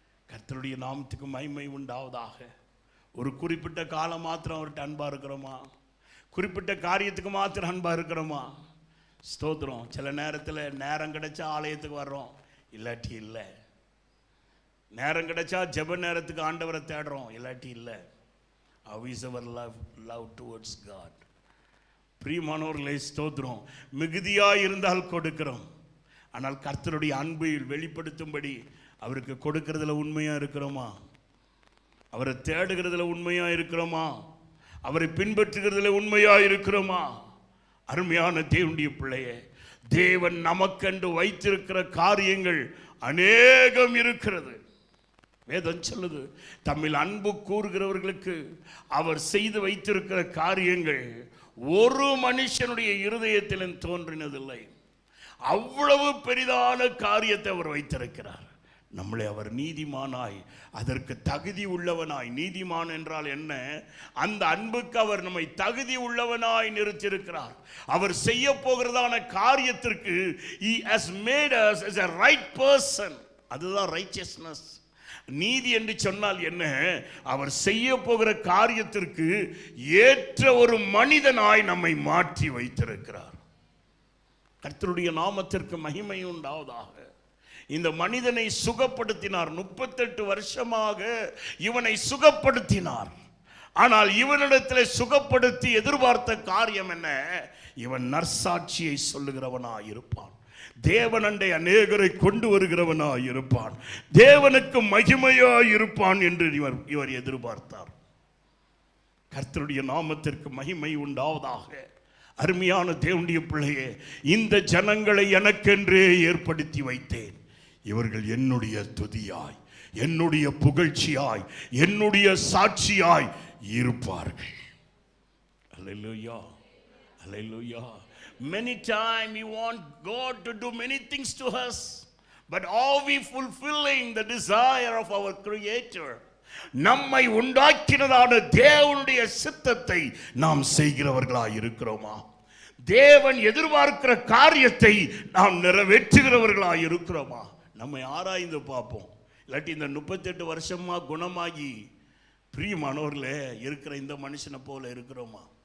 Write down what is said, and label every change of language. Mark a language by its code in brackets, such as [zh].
[ta] கர்த்தருடைய நாமத்துக்கு மகிமை உண்டாவதாக. ஒரு குறிப்பிட்ட காலம் மாத்திரம் அவர்கிட்ட அன்பா இருக்கிறோமா? குறிப்பிட்ட காரியத்துக்கு மாத்திரம் அன்பா இருக்கிறோமா? ஸ்தோத்திரம். சில நேரத்தில் நேரம் கிடைச்சா ஆலயத்துக்கு வர்றோம், இல்லாட்டி இல்லை. நேரம் கிடைச்சா ஜெப நேரத்துக்கு ஆண்டவரை தேடுறோம், இல்லாட்டி இல்லை. [en] How is our love towards God? [ta] பிரியமானவர்களே, ஸ்தோத்திரம். மிகுதியாக இருந்தால் கொடுக்கிறோம். ஆனால் கர்த்தருடைய அன்பை வெளிப்படுத்தும்படி அவருக்கு கொடுக்கிறதுல உண்மையாக இருக்கிறோமா? அவரை தேடுகிறதுல உண்மையாக இருக்கிறோமா? அவரை பின்பற்றுகிறதுல உண்மையாக இருக்கிறோமா? அருமையான தேவனுடைய பிள்ளையே, தேவன் நமக்கென்று வைத்திருக்கிற காரியங்கள் அநேகம் இருக்கிறது. வேதம் சொல்லுது, தம்மில் அன்பு கூறுகிறவர்களுக்கு அவர் செய்து வைத்திருக்கிற காரியங்கள் ஒரு மனுஷனுடைய இருதயத்திலும் தோன்றினதில்லை. அவ்வளவு பெரிதான காரியத்தை அவர் வைத்திருக்கிறார். நம்மளை அவர் நீதிமானாய், அதற்கு தகுதி உள்ளவனாய், நீதிமான் என்றால் என்ன? அந்த அன்புக்கு அவர் நம்மை தகுதி உள்ளவனாய் நிறுத்தியிருக்கிறார். அவர் செய்ய போகிறதான காரியத்திற்கு [en] he has made us as a right person. [ta] அதுதான் righteousness. நீதி என்று சொன்னால் என்ன? அவர் செய்ய போகிற காரியத்திற்கு ஏற்ற ஒரு மனிதனாய் நம்மை மாற்றி வைத்திருக்கிறார். கர்த்தருடைய நாமத்திற்கு மகிமை உண்டாவதாக. இந்த மனிதனை சுகப்படுத்தினார். 38 வருஷமாக இவனை சுகப்படுத்தினார். ஆனால் இவனிடத்தில் சுகப்படுத்தி எதிர்பார்த்த காரியம் என்ன? இவன் நற்சாட்சியை சொல்லுகிறவனாய் இருப்பான். தேவனண்டை அநேகரை கொண்டு வருகிறவனாய் இருப்பான். தேவனுக்கு மகிமையாய் இருப்பான் என்று இவர் எதிர்பார்த்தார். கர்த்தருடைய நாமத்திற்கு மகிமை உண்டாவதாக. அருமையான தேவனுடைய பிள்ளையே, இந்த ஜனங்களை எனக்கென்றே ஏற்படுத்தி வைத்தேன். இவர்கள் என்னுடைய துதியாய், என்னுடைய புகழ்ச்சியாய், என்னுடைய சாட்சியாய் இருப்பார்கள். அல்லேலூயா, அல்லேலூயா. [en] Many times we want God to do many things to us, but are we fulfilling the desire of our Creator? [ta] நம்மை உண்டாக்கினதான தேவனுடைய சித்தத்தை நாம் செய்கிறவர்களாய் இருக்கிறோமா? தேவன் எதிர்பார்க்கிற காரியத்தை நாம் நிறைவேற்றுகிறவர்களாய் இருக்கிறோமா? நம்மை ஆராய்ந்து பார்ப்போம். இல்லாட்டி இந்த 38 வருஷமா குணமாகி பிரியமானவர்களே இருக்கிற இந்த மனுஷனை போல இருக்கிறோமா?